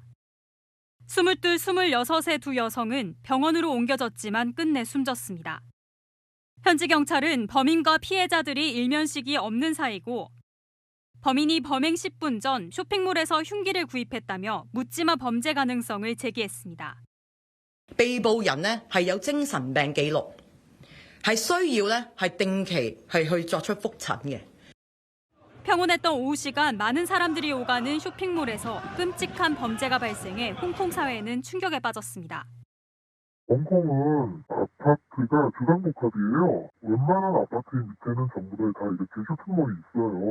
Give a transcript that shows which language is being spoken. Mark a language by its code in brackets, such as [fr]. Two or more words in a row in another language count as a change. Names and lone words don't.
[ko] 22, 26의 두 여성은 병원으로 옮겨졌지만 끝내 숨졌습니다. 현지 경찰은 범인과 피해자들이 일면식이 없는 사이고 범인이 범행 10분 전 쇼핑몰에서 흉기를 구입했다며 묻지마 범죄 가능성을 제기했습니다. [yue] 被捕人呢係有精神病記錄，係需要呢係定期去作出覆診嘅。 [ko] 평온했던 오후 시간 많은 사람들이 오가는 쇼핑몰에서 끔찍한 범죄가 발생해 홍콩 사회는 충격에 빠졌습니다. 홍콩은 아파트가 주상복합이에요. 웬만한 아파트 밑에는 전부 다 이렇게 쇼핑몰이 있어요.